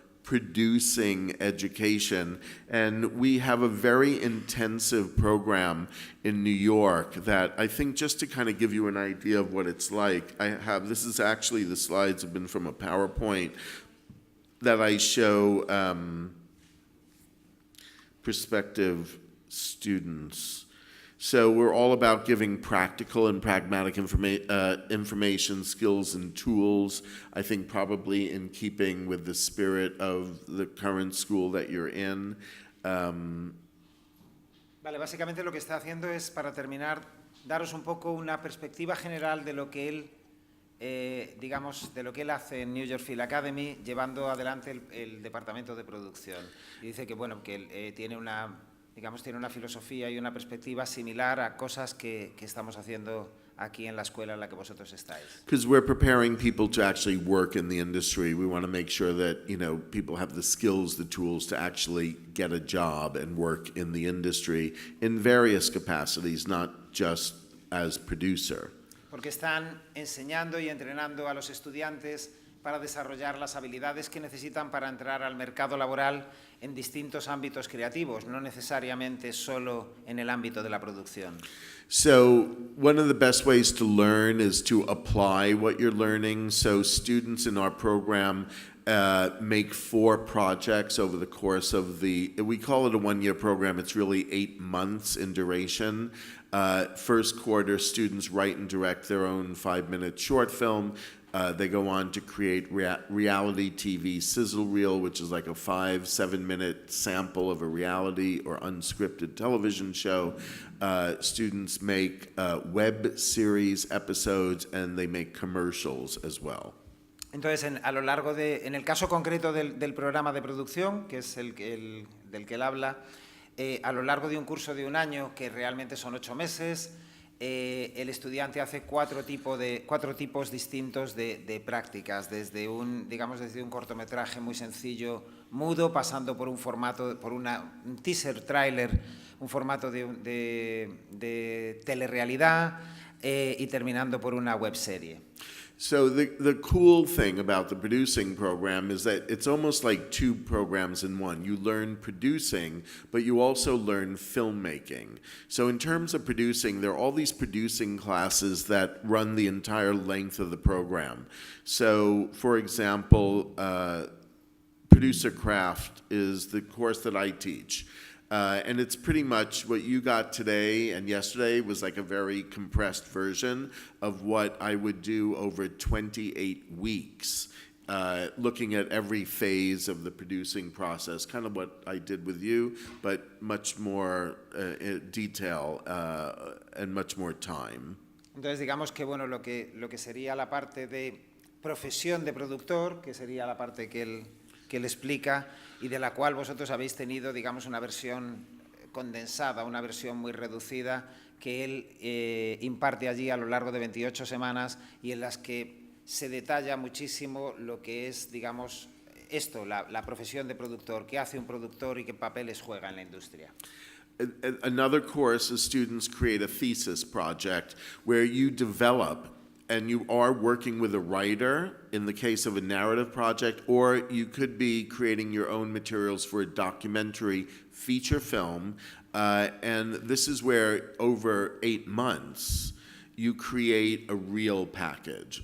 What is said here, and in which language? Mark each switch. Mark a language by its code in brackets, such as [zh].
[en] producing education. And we have a very intensive program in New York that I think, just to kind of give you an idea of what it's like, this is actually, the slides have been from a PowerPoint that I show prospective students. So we're all about giving practical and pragmatic information, skills, and tools, I think probably in keeping with the spirit of the current school that you're in. [es] Vale, básicamente lo que está haciendo es, para terminar, daros un poco una perspectiva general de lo que él, digamos, de lo que él hace en New York Film Academy, llevando adelante el departamento de producción. Y dice que, bueno, que él tiene una filosofía y una perspectiva similar a cosas que estamos haciendo aquí en la escuela en la que vosotros estáis. [en] Because we're preparing people to actually work in the industry. We want to make sure that, people have the skills, the tools to actually get a job and work in the industry in various capacities, not just as producer. [es] Porque están enseñando y entrenando a los estudiantes para desarrollar las habilidades que necesitan para entrar al mercado laboral en distintos ámbitos creativos, no necesariamente solo en el ámbito de la producción. [en] So one of the best ways to learn is to apply what you're learning. So students in our program make 4 projects over the course of we call it a one-year program. It's really 8 months in duration. First quarter, students write and direct their own 5-minute short film. They go on to create reality TV sizzle reel, which is like a 5-7 minute sample of a reality or unscripted television show. Students make web series episodes, and they make commercials as well. [es] Entonces, en el caso concreto del programa de producción, que es del que él habla, a lo largo de un curso de un año, que realmente son 8 meses, el estudiante hace 4 tipos distintos de prácticas, desde un cortometraje muy sencillo, mudo, pasando por un formato, un [en] teaser trailer, [es] un formato de telerrealidad, y terminando por una webserie. [en] So the cool thing about the producing program is that it's almost like 2 programs in one. You learn producing, but you also learn filmmaking. So in terms of producing, there are all these producing classes that run the entire length of the program. So, for example, Producer Craft is the course that I teach. And it's pretty much what you got today and yesterday was like a very compressed version of what I would do over 28 weeks, looking at every phase of the producing process, kind of what I did with you, but much more detail and much more time. [es] Entonces, digamos que, bueno, lo que sería la parte de profesión de productor, que sería la parte que él explica y de la cual vosotros habéis tenido, digamos, una versión condensada, una versión muy reducida que él imparte allí a lo largo de 28 semanas y en las que se detalla muchísimo lo que es, digamos, la profesión de productor, qué hace un productor y qué papeles juega en la industria. [en] Another course is students create a thesis project where you develop and you are working with a writer in the case of a narrative project, or you could be creating your own materials for a documentary feature film. And this is where over 8 months, you create a real package.